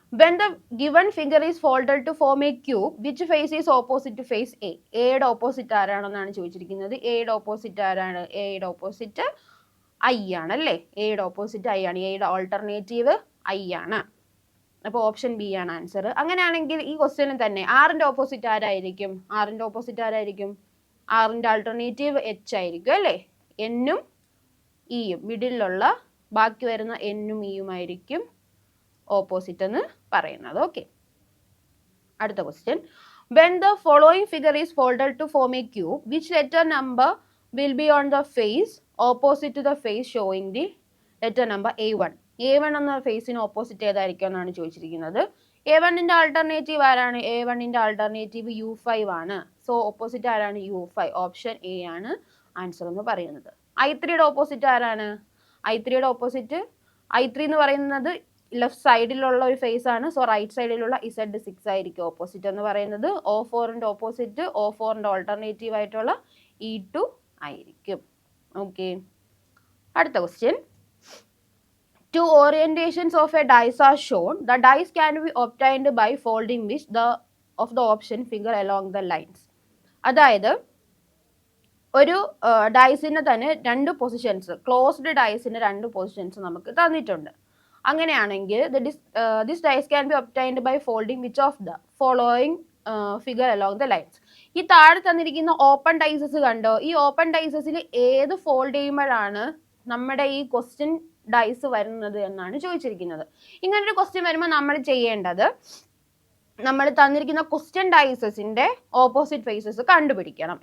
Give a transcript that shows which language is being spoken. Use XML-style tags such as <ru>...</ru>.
<en>When the given figure is folded to form a cube, which face is opposite to face A?</en> <ml>എയുടെ opposite ആരാണെന്നാണ് ചോദിച്ചിരിക്കുന്നത്. എയുടെ opposite ആരാണ്? എയുടെ opposite I ആണ് അല്ലേ? എയുടെ ഓപ്പോസിറ്റ് ഐ ആണ്. എയുടെ ഓൾട്ടർനേറ്റീവ് ഐ ആണ്. അപ്പോൾ ഓപ്ഷൻ ബി ആണ് ആൻസർ. അങ്ങനെയാണെങ്കിൽ ഈ ക്വസ്റ്റ്യനിൽ തന്നെ ആറിന്റെ ഓപ്പോസിറ്റ് ആരായിരിക്കും? ആറിന്റെ ഓപ്പോസിറ്റ് ആരായിരിക്കും? ആറിന്റെ ആൾട്ടർനേറ്റീവ് എച്ച് ആയിരിക്കും അല്ലേ? എന്നും ഇയും മിഡിലുള്ള ബാക്കി വരുന്ന എന്നും ഇയും ആയിരിക്കും ഓപ്പോസിറ്റ് എന്ന് പറയുന്നത്. ഓക്കെ, അടുത്ത question.</ml> <en>When the following figure is folded to form a cube, which letter number will be on the face opposite to the face showing the letter number A1?</en> <ml>A1 എന്ന ഫേസിന് opposite ഏതായിരിക്കും എന്നാണ് ചോദിച്ചിരിക്കുന്നത്. A1ന്റെ alternative ആരാണ്? A1ന്റെ alternative U5 ആണ്. So opposite ആരാണ്? U5. Option A ആണ് answer എന്ന് പറയുന്നത്. I3യുടെ ഓപ്പോസിറ്റ് ആരാണ്? I3യുടെ ഓപ്പോസിറ്റ് I3 എന്ന് പറയുന്നത് ലെഫ്റ്റ് സൈഡിലുള്ള ഒരു ഫേസ് ആണ്. സോ റൈറ്റ് സൈഡിലുള്ള Z6 ആയിരിക്കും ഓപ്പോസിറ്റ് എന്ന് പറയുന്നത്. O4ന്റെ ഓപ്പോസിറ്റ് O4ന്റെ ഓൾട്ടർനേറ്റീവ് ആയിട്ടുള്ള E2 ആയിരിക്കും. ഓക്കെ, അടുത്ത question.</ml> <en>Two orientations of a dice are shown. The dice can be obtained by folding which of the option figure along the lines?</en> <ml>അതായത് ഒരു ഡൈസിന് തന്നെ 2 പൊസിഷൻസ്, ക്ലോസ്ഡ് ഡൈസിന് 2 പൊസിഷൻസ് നമുക്ക് തന്നിട്ടുണ്ട്. അങ്ങനെയാണെങ്കിൽ</ml> <en>this dice can be obtained by folding which of the following figure along the lines?</en> <ml>ഈ താഴെ തന്നിരിക്കുന്ന open dices കണ്ടോ? ഈ ഓപ്പൺ ഡൈസസിൽ ഏത് ഫോൾഡ് ചെയ്യുമ്പോഴാണ് നമ്മുടെ ഈ ക്വസ്റ്റ്യൻ ഡൈസ് വരുന്നത് എന്നാണ് ചോദിച്ചിരിക്കുന്നത്. ഇങ്ങനൊരു ക്വസ്റ്റ്യൻ വരുമ്പോൾ നമ്മൾ ചെയ്യേണ്ടത്, നമ്മൾ തന്നിരിക്കുന്ന ക്വസ്റ്റ്യൻ ഡൈസസിന്റെ ഓപ്പോസിറ്റ് ഫേസസ് കണ്ടുപിടിക്കണം.</ml>